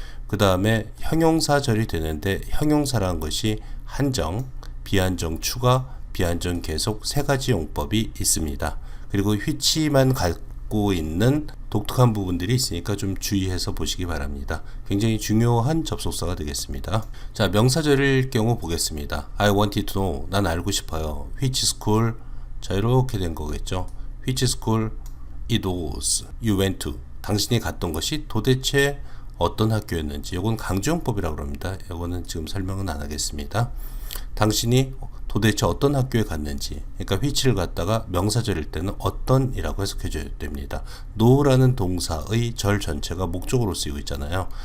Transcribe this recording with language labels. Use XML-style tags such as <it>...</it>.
<ko>그 다음에 형용사절이 되는데, 형용사라는 것이 한정, 비한정 추가, 비한정 계속 세 가지 용법이 있습니다. 그리고 which만 갖고 있는 독특한 부분들이 있으니까 좀 주의해서 보시기 바랍니다. 굉장히 중요한 접속사가 되겠습니다. 자, 명사절일 경우 보겠습니다.</ko> <en>I wanted to know.</en> <ko>난 알고 싶어요.</ko> <en>Which school?</en> <ko>자, 이렇게 된 거겠죠.</ko> <en>Which school it was you went to?</en> <ko>당신이 갔던 것이 도대체 어떤 학교였는지. 이건 강조용법이라고 합니다. 이거는 지금 설명은 안 하겠습니다. 당신이 도대체 어떤 학교에 갔는지, 그러니까 which를 갖다가 명사절일 때는 어떤 이라고 해석해 줘야 됩니다. no라는 동사의 절 전체가 목적으로 쓰이고 있잖아요.</ko>